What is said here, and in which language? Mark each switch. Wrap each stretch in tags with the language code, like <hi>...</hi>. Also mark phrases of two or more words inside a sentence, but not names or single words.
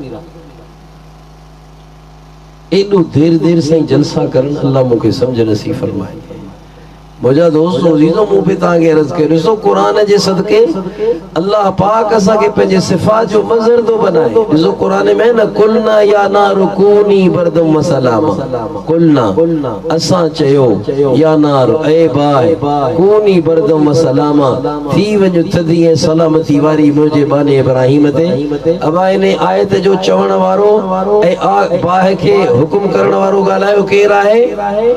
<sd>एॾो देर सां ई जलसा करणु अल्लाह मूंखे सम्झ नसीब फरमाए। मुंहिंजा दोस्त अज़ीज़ो मूं बि तव्हांखे अर्ज़ कयो, ॾिसो क़ुरान जे सदके अल्लाह पाक असांखे पंहिंजे सिफ़ात जो मज़हर थो बनाए। ॾिसो क़ुरान में न</sd> <ar>قلنا يا نار كوني بردا وسلاما,</ar> <sd>कुलना असां चयो</sd> <ar>يا نار</ar> <sd>ए बाहि</sd> <ar>كوني بردا وسلاما,</ar> <sd>थी वञो थधी ऐं सलामती वारी मुंहिंजे बाने इब्राहिम ते। अबा इन आयत जो चवण वारो ऐं बाहि खे हुकुम करण वारो ॻाल्हायो केरु आहे?</sd>